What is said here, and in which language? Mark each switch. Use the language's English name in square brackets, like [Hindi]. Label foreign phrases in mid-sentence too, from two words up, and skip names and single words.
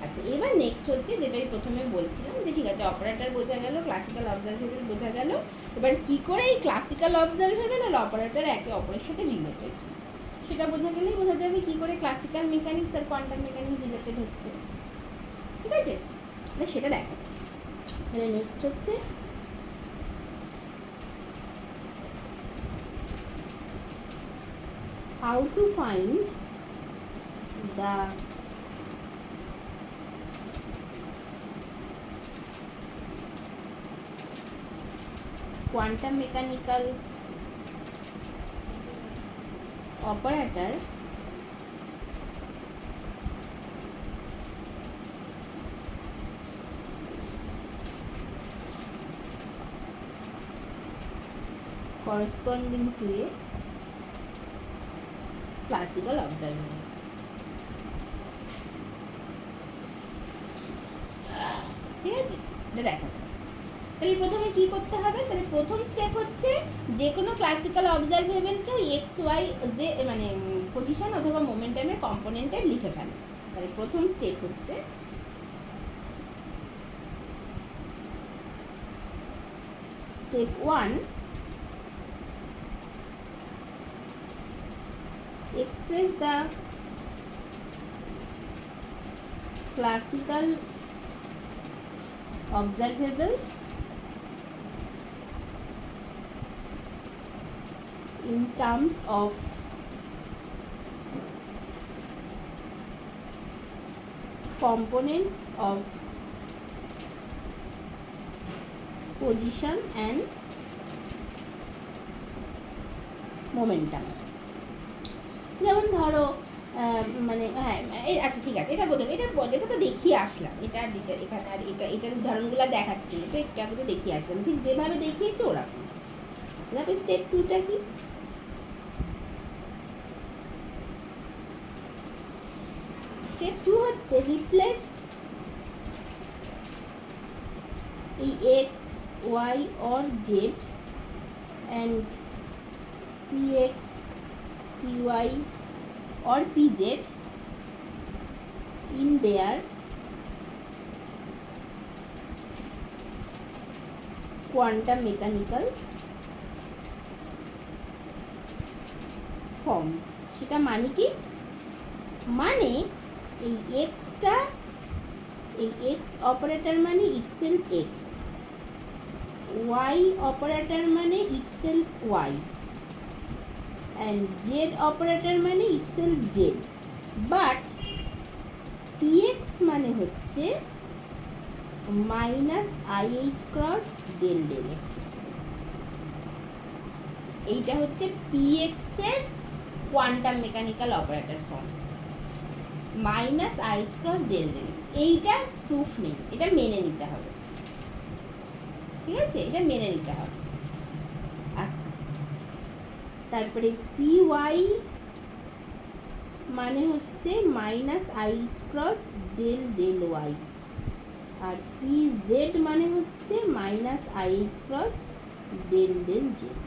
[Bangla] আচ্ছা, এবার নেক্সট হচ্ছে যেটা আমি প্রথমে বলছিলাম যে ঠিক আছে অপারেটর বোঝা গেল, [English] classical observable [Bangla] বোঝা গেল, এবার কি করে এই [English] classical observable [Bangla] আর অপারেটর একে অপরের সাথে রিলেটেড সেটা বোঝা গেলেই বোঝা যাবে কি করে [English] classical mechanics [Bangla] আর [English] quantum mechanics related [Bangla] হচ্ছে। ঠিক আছে, সেটা দেখা যায়। তাহলে নেক্সট হচ্ছে [English] how to find the quantum mechanical operator corresponding to a classical observable। [Bangla] ঠিক আছে, এটা দেখা যায়। তাহলে প্রথমে কি করতে হবে? তাহলে প্রথম স্টেপ হচ্ছে যে কোনো [English] classical observableke x y [Bangla] যে মানে পজিশন অথবা মোমেন্টামের কম্পোনেন্টে লিখে ফেলে। তাহলে প্রথম স্টেপ হচ্ছে স্টেপ 1, [English] express the classical observables in terms of components of position and momentum। [Bangla] যেমন ধরো মানে হ্যাঁ আচ্ছা ঠিক আছে, এটা বললাম, এটা তো দেখিয়ে আসলাম, এটা এখানে আর এটার উদাহরণগুলো দেখাচ্ছি, এটা একটু আগে তো দেখিয়ে আসলাম, ঠিক যেভাবে দেখিয়েছি ওরকম। আচ্ছা, তারপরে স্টেপ 2টা কি? স্টেপ 2 হচ্ছে রিপ্লেস [English] এই x y or z and px py or pz in their quantum mechanical form। [Bangla] সেটা মানে কি? মানে এই এক্সটা, এই [English] x operator [Bangla] মানে [English] itself x, y operator [Bangla] মানে [English] itself y, and z operator [Bangla] মানে [English] itself z, but px [Bangla] মানে হচ্ছে [English] minus ih cross del del x। [Bangla] এইটা হচ্ছে px এর [English] quantum mechanical operator form, minus ih cross del del x. [Bangla] এইটা প্রুফ নেই, এটা মেনে নিতে হবে। ঠিক আছে, এটা মেনে নিতে হবে। আচ্ছা, তারপরে [English] p y [Bangla] মানে হচ্ছে [English] minus ih cross del del y, [Bangla] আর [English] p z [Bangla] মানে হচ্ছে [English] minus ih cross del del z.